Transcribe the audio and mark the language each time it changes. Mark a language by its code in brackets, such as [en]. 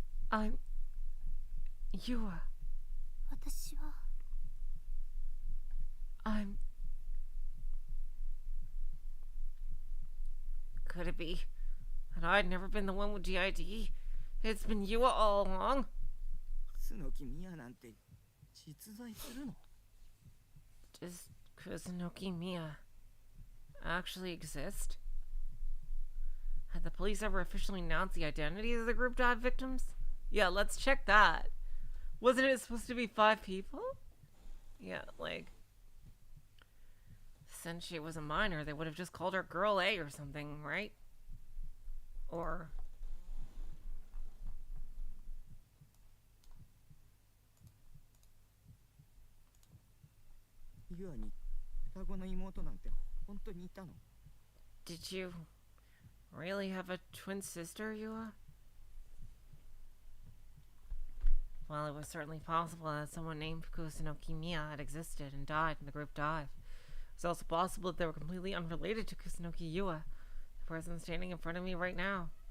[en] I'm Yua. [ja] 私は [en] I'm... Could it be that I'd never been the one with GID? It's been Yua all along? [ja] 楠木ミヤなんて実在するの。 [en] Does Kusunoki Mia actually exist? Had the police ever officially announced the identities of the group dive victims? Yeah, let's check that. Wasn't it supposed to be 5 people? Yeah, like... Since she was a minor, they would have just called her Girl A or something, right? Or... [ja] ユアに双子の妹なんて本当にいたの。 [en] Did you really have a twin sister, Yua? Well, it was certainly possible that someone named Kusunoki Miya had existed and died in the group dive. It's also possible that they were completely unrelated to Kusunoki Yua, the person standing in front of me right now.